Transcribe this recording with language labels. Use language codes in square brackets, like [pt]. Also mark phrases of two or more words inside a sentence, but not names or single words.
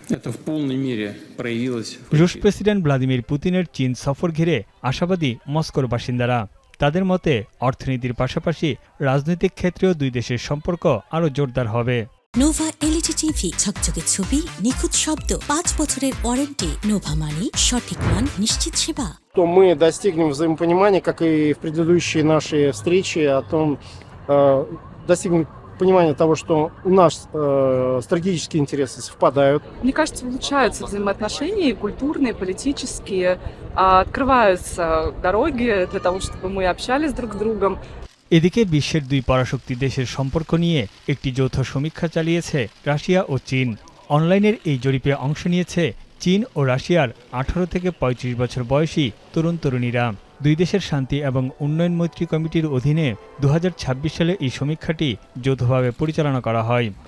[bn] রুশ প্রেসিডেন্ট ভ্লাদিমির পুতিনের চীন সফর ঘিরে আশাবাদী মস্কোর বাসিন্দারা। তাদের মতে, অর্থনীতির পাশাপাশি রাজনৈতিক ক্ষেত্রেও দুই দেশের সম্পর্ক আরও জোরদার হবে। নোভা এলইডি টিভি, ঝকঝকে ছবি, নিখুঁত শব্দ, 5 বছরের ওয়ারেন্টি। নোভা মানি, সঠিক মান, নিশ্চিত সেবা। [ru] То мы достигнем взаимопонимания, как и в предыдущие наши встречи, о том, достигнем понимания того, что у нас стратегические интересы совпадают. Мне кажется, улучшаются взаимоотношения и культурные, и политические, открываются дороги для того, чтобы мы общались друг с другом. [bn] এদিকে বিশ্বের দুই পরাশক্তি দেশের সম্পর্ক নিয়ে একটি যৌথ সমীক্ষা চালিয়েছে রাশিয়া ও চীন। অনলাইনের এই জরিপে অংশ নিয়েছে চীন ও রাশিয়ার ১৮ থেকে ৩৫ বছর বয়সী তরুণ তরুণীরা। দুই দেশের শান্তি এবং উন্নয়ন মৈত্রী কমিটির অধীনে ২০২৬ সালে এই সমীক্ষাটি যৌথভাবে পরিচালনা করা হয়।